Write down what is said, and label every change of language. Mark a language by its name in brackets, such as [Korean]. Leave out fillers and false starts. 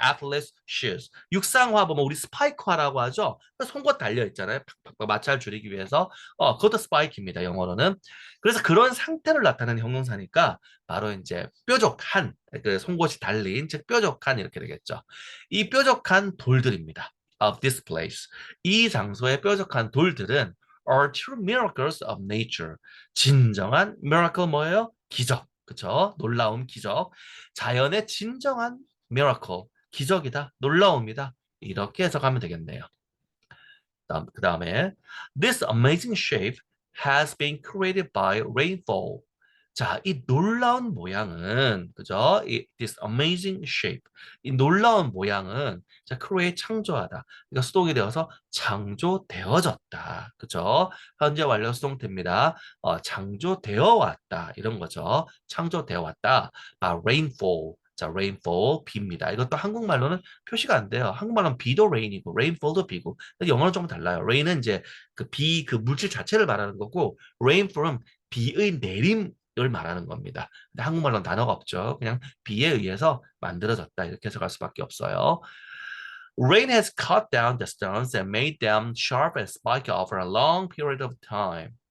[English] athletes shoes [Korean] 육상화 보면 우리 스파이크화라고 하죠. 송곳 달려 있잖아요. 팍팍 마찰 줄이기 위해서 그것도 스파이크입니다. 영어로는. 그래서 그런 상태를 나타내는 형용사니까 바로 이제 뾰족한 그 송곳이 달린 즉 뾰족한 이렇게 되겠죠. 이 뾰족한 돌들입니다. [English] of this place. [Korean] 이 장소의 뾰족한 돌들은 [English] are true miracles of nature. [Korean] 진정한 miracle 뭐예요? 기적. 그쵸? 놀라운 기적. 자연의 진정한 miracle. 기적이다. 놀라움이다. 이렇게 해석하면 되겠네요. 그 다음에 [English] This amazing shape has been created by rainfall. [Korean] 자, 이 놀라운 모양은 그죠? [English] this amazing shape. [Korean] 이 놀라운 모양은 자, create 창조하다. 이거 수동이 되어서 창조되어졌다. 그죠? 현재 완료 수동태입니다. 창조되어 왔다. 이런 거죠. 창조되어 왔다. rainfall. 자, rainfall, 비입니다. 이것도 한국말로는 표시가 안 돼요. 한국말로는 비도 rain이고, rainfall도 비고. 근데 영어는 좀 달라요. rain은 이제 그 물질 자체를 말하는 거고, rainfall은 비의 내림을 말하는 겁니다. 근데 한국말로는 단어가 없죠. 그냥 비에 의해서 만들어졌다. 이렇게 해석할 수밖에 없어요. [English] Rain has cut down the stones and made them sharp and spiky over a long period of time.